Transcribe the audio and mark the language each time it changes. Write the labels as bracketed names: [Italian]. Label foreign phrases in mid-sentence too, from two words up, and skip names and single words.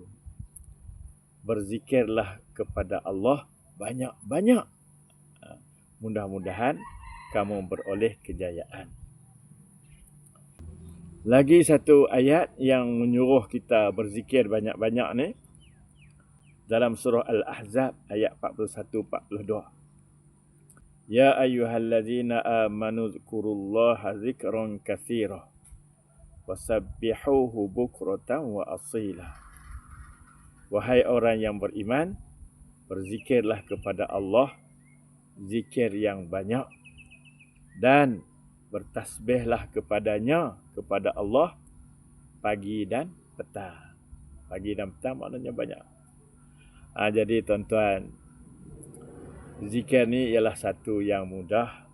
[Malay] Berzikirlah kepada Allah banyak-banyak, mudah-mudahan kamu beroleh kejayaan. Lagi satu ayat yang menyuruh kita berzikir banyak-banyak ni, dalam surah Al-Ahzab ayat 41-42. [Arabic] يا أيها الذين آمنوا اذكروا الله ذكرا كثيرا وسبحوه بكرة وأصيلا. [Malay] Wahai orang yang beriman, berzikirlah kepada Allah zikir yang banyak, dan bertasbihlah kepadanya, kepada Allah, pagi dan petang. Pagi dan petang maknanya banyak. Jadi tuan-tuan, zikir ni ialah satu yang mudah.